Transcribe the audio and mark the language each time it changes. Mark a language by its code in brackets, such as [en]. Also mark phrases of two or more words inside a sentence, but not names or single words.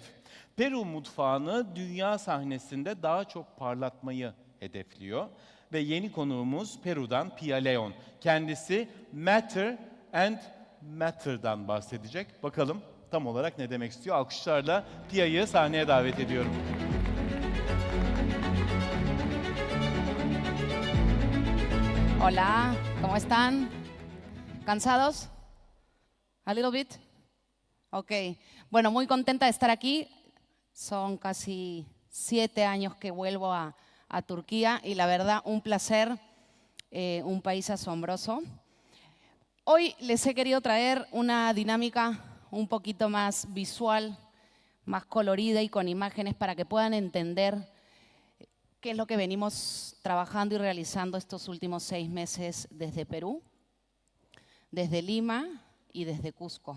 [tr] Peru mutfağını dünya sahnesinde daha çok parlatmayı hedefliyor ve yeni konuğumuz Peru'dan Pia Leon. Kendisi Matter and Matter'dan bahsedecek. Bakalım tam olarak ne demek istiyor? Alkışlarla Pia'yı sahneye davet ediyorum. [es] Hola, ¿cómo están? ¿Cansados? [en] ¿A little bit? Ok. [es] Bueno, muy contenta de estar aquí. Son casi 7 años que vuelvo a Turquía y la verdad un placer, un país asombroso. Hoy les he querido traer una dinámica un poquito más visual, más colorida y con imágenes para que puedan entender qué es lo que venimos trabajando y realizando estos últimos 6 meses desde Perú, desde Lima y desde Cusco.